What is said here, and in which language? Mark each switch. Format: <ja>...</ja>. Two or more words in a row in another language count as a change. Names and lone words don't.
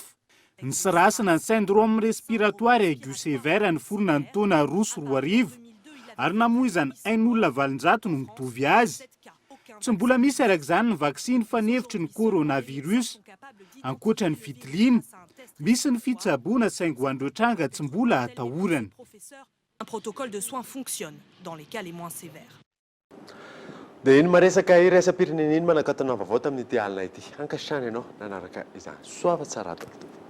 <mg>Ny sirasina ny</mg> <fr>syndrome respiratoire aigu sévère</fr> <mg>ny forona ny taona 2022 ary namoizany ain'olona 700 no mitovy azy. Tsy mbola misy arak'izany ny vaksiny fanevitry ny coronavirus. Ankoatra ny fitiliana, misy ny fitsaboana saingo andreo tranga tsy mbola atahorana.</mg> <fr>Un protocole de soins fonctionne dans les cas les moins sévères.</fr> <mg>Dia iny maresaka iraisam-pirenena iny manakatana vaovao tamin'ity alina ity. Ankasitrany ianao nanaraka izany. Soava tsara tokoa.</mg>